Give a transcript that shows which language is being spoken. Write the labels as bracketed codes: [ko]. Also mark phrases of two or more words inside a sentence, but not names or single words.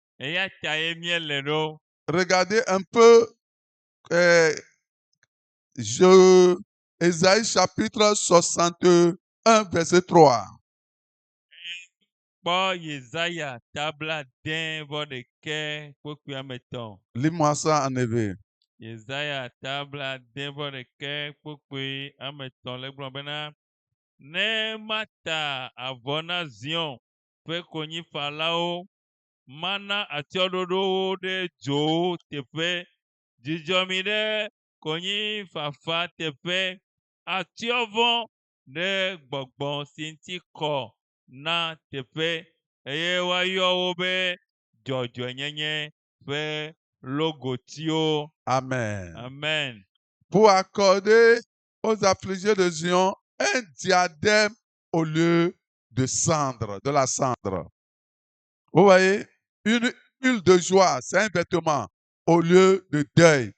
[fr] Regardez un peu Ésaïe chapitre 61, verset 3. Lis-moi ça en hébreu. [ee] Ne mata avona Zion ƒe konyifalawo mana atsyɔ̃ɖoɖowo ɖe dzowo teƒe, dzidzɔmi ɖe konyifafa teƒe, atsyɔ̃vɔ ɖe gbɔgbɔ si ŋuti kɔ na teƒe, eye woayɔ wo be dzɔdzɔenyenye ƒe logotiwo. [fr] Amen. Amen. Pour accorder aux affligés de Zion un diadème au lieu de cendre, de la cendre. Vous voyez, une huile de joie, c'est un vêtement au lieu de deuil.